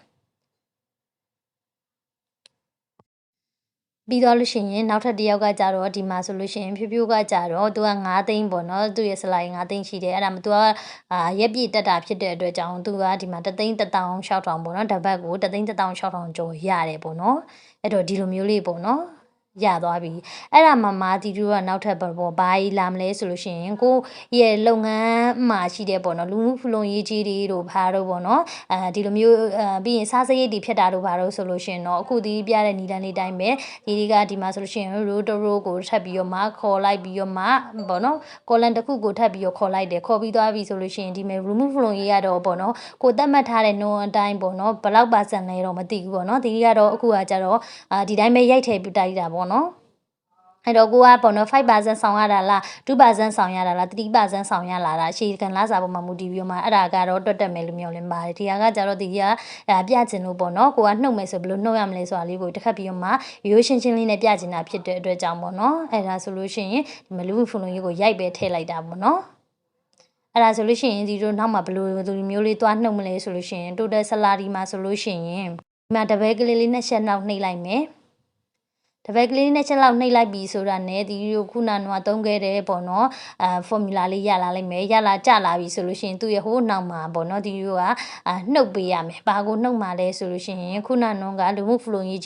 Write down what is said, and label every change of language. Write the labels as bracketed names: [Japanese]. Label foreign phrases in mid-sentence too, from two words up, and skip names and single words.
[Burmese] ပြီးတော့လို့ရှိရင်နောက်ထပ်တစ်ယောက်ကကြတော့ဒီမှာဆိုလို့ရှိရင်ဖြိုးဖြိုးကကြတော့သူက9သိန်းပေါ့နော်သူရဲ့ salary 9သိန်းရှိတယ်အဲ့ဒါမှသူကရက်ပြည့်တက်တာဖြစ်တဲ့အတွက်ကြောင့်သူကဒီမှာ3သိန်း1600ပေါ့နော်တပတ်ကို3သိန်း1600ကျော်ရတယ်ပေါ့နော်အဲ့တော့ဒီလိုမျိုးလေးပေါ့နော်ရသွားပြီအဲ့ဒါမှမာတီတို့ကနောက်ထပ်ပေါ့ဘာကြီးလာမလဲဆိုလို့ရှိရင်ကိုရဲ့လုပ်ငန်းမှာရှိတဲ့ပေါ့နော်လူမှုဖူလုံရေးကြီးတွေတို့ဘာတို့ပေါ့နော်ဒီလို မျိုးပြီးရင်စားစရိတ်တွေဖြစ်တာတို့ဘာတို့ဆိုလို့ရှိရင်တော့အခုဒီပြတဲ့နီလန်းလေးတိုင်းပဲဒီမှာဆိုလို့ရှိရင် [English] row to row [Burmese] ကိုထပ်ပြီးတော့မှခေါ်လိုက်ပြီးတော့မှပေါ့နော် column တစ်ခုကိုထပ်ပြီးတော့ခေါ်လိုက်တယ်ခေါ်ပြီးသွားပြီဆိုလို့ရှိရင်ဒီမဲ့ remove ဖူလုံရေးရတော့ပေါ့နော်ကိုသတ်မှတ်ထားတဲ့ non အတိုင်းပေါ့နော်ဘယ်လောက်ပါစံလဲတော့မသိဘူးပေါ့နော်ဒီကတော့အခု ကကြတော့ဒီတိုင်းပဲရိုက်ထည့်ပြတိုက်တာပေါ့နော်အဲ့တော့ကိုကပေါ့နော်5%ဆောင်ရတာလား2%ဆောင်ရတာလား3%ဆောင်ရလာတာအရှိကန်လာစာပေါ်မှာမူတည်ပြီးမှအဲ့ဒါကတော့တွတ်တက်မယ်လို့မျှော်လင့်ပါတယ်ဒီဟာကကြတော့ဒီကပြချင်လို့ပေါ့နော်ကိုကနှုတ်မယ်ဆိုဘယ်လိုနှုတ် ရမလဲဆိုတာလေးကိုတစ်ခါပြီးမှရိုးရှင်းရှင်းလေးနဲ့ပြချင်တာဖြစ်တဲ့အတွက်ကြောင့်ပေါ့နော်အဲ့ဒါဆိုလို့ရှိရင်ဒီမလူဖုန်လုံးကြီးကိုရိုက်ပဲထည့်လိုက်တာပေါ့နော်အဲ့ဒါဆိုလို့ရှိရင်ဒီတို့နောက်မှာဘယ်လိုသူမျိုးလေးသွားနှုတ်မလဲဆိုလို့ရှိရင် total salary မှာဆိုလို့ရှိရင်ဒီမှာတပည့်ကလေးနဲ့ ချက်နောက်နှိပ်လိုက်မယ်တပည့်ကလေးနဲ့ချက်လောက်နှိပ်လိုက်ပြီဆိုတာနဲ့ဒီလိုခုနကသုံးခဲ့တဲ့ပေါ့နော်formula လေးရလာလိမ့်မယ်ရလာကြလာပြီဆိုလို့ ရှိရင်သူ့ရဲ့ဟိုးနောက်မှာပေါ့နော်ဒီလိုကနှုတ်ပေးရမယ်ဘာကိုနှုတ်မှာလဲဆိုလို့ရှိရင်ခုနကလူမှုဖလိုရေး